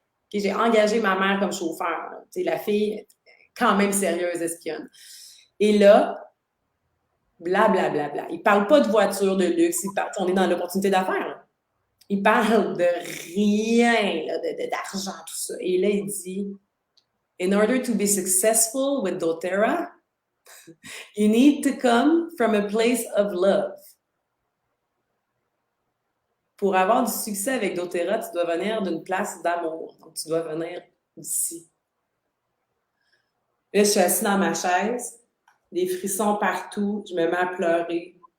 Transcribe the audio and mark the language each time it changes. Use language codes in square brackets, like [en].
[fr] Okay, j'ai engagé ma mère comme chauffeur. Tu sais, la fille, quand même sérieuse, espionne. Et là, blablabla. Il ne parle pas de voiture, de luxe. On est dans l'opportunité d'affaires. Il parle de rien, d'argent, tout ça. Et là, il dit, [en] in order to be successful with doTERRA, you need to come from a place of love. [fr] Pour avoir du succès avec doTERRA, tu dois venir d'une place d'amour. Donc, tu dois venir d'ici. Là, je suis assise dans ma chaise, des frissons partout, je me mets à pleurer.